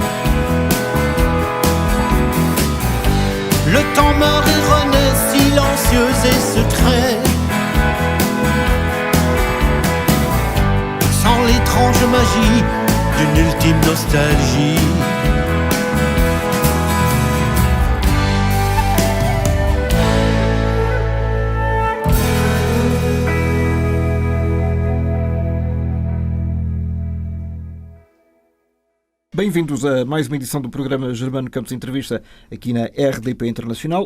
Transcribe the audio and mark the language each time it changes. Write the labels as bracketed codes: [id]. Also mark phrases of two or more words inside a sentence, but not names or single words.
[fr] Le temps meurt et renaît, silencieux et secret, sans l'étrange magie d'une ultime nostalgie. [pt] Bem-vindos a mais uma edição do programa Germano Campos Entrevista aqui na RDP Internacional.